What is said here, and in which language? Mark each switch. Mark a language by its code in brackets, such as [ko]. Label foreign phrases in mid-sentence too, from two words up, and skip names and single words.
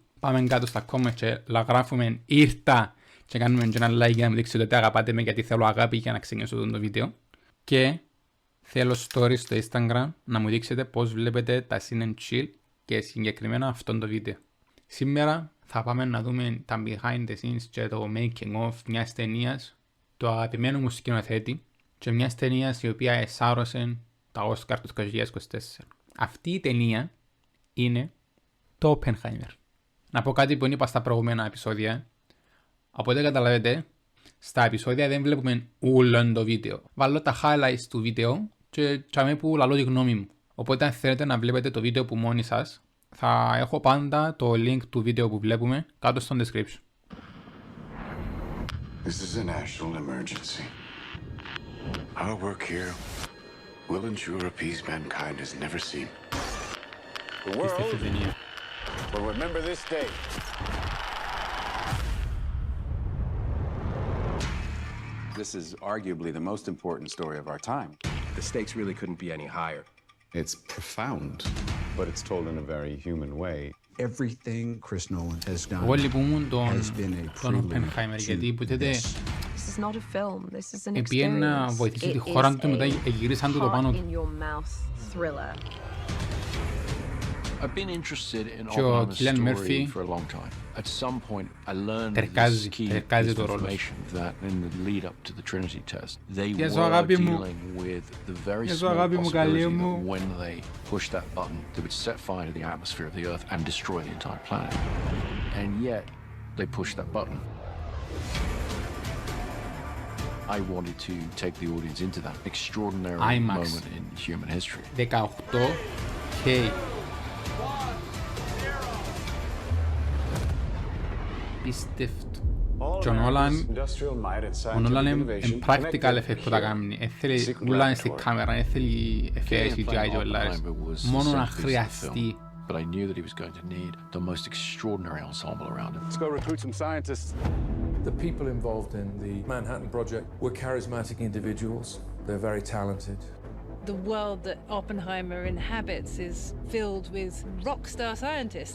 [el] Πάμε κάτω στα comments και γράφουμε ήρθα και κάνουμε και ένα like για να μου δείξετε ότι αγαπάτε με, γιατί θέλω αγάπη για να ξεκινήσω το βίντεο. Και θέλω stories στο Instagram να μου δείξετε πώς βλέπετε τα CINE chill και συγκεκριμένα αυτό το βίντεο. Σήμερα θα πάμε να δούμε τα [en] behind the scenes [el] και το [en] making of [el] μιας ταινίας του αγαπημένου μου σκηνοθέτη και μιας ταινίας η οποία εσάρωσε τα Oscar του 2024. Αυτή η ταινία είναι το OPPENHEIMER. Να πω κάτι που είπα στα προηγούμενα επεισόδια. Από ό,τι καταλαβαίνετε, στα επεισόδια δεν βλέπουμε όλο το βίντεο. Βάλω τα highlights του βίντεο και τσάμε που λαλώ τη γνώμη μου. Οπότε αν θέλετε να βλέπετε το βίντεο που μόνοι σας, θα έχω πάντα το link του βίντεο που βλέπουμε κάτω στο description. [en] This is a national emergency. Our work here will ensure a peace mankind has never seen. The world will remember this day. This is arguably the most important story of our time. The stakes really couldn't be any higher. It's profound, but it's told in a very human way. Everything Chris Nolan has done has been a [el] OPPENHEIMER, γιατί υποτίθεται επήγαινε να βοηθήσει τη χώρα του, μετά γυρίσαν του το πάνω του. [en] I've been interested in Oppenheimer's story for a long time. At some point, I learned this key piece of information that in the lead up to the Trinity test, they were dealing with the very small possibility that when they pushed that button, they would set fire to the atmosphere of the Earth and destroy the entire planet. And yet, they pushed that button. I wanted to take the audience into that extraordinary moment in human history. [el] 18K. Πίστευτο. Και ο Νόλαν είναι [en] practical effect [el] που τα κάνει. Έθελε ούλα στη κάμερα, έθελε εφές η CGI και ολάρες. Μόνο να χρειαστεί. [en] But I knew that he was going to need the most extraordinary ensemble around him. Let's go recruit some scientists. The people involved in the Manhattan Project were charismatic individuals. They're very talented. The world that Oppenheimer inhabits is filled with rock star scientists.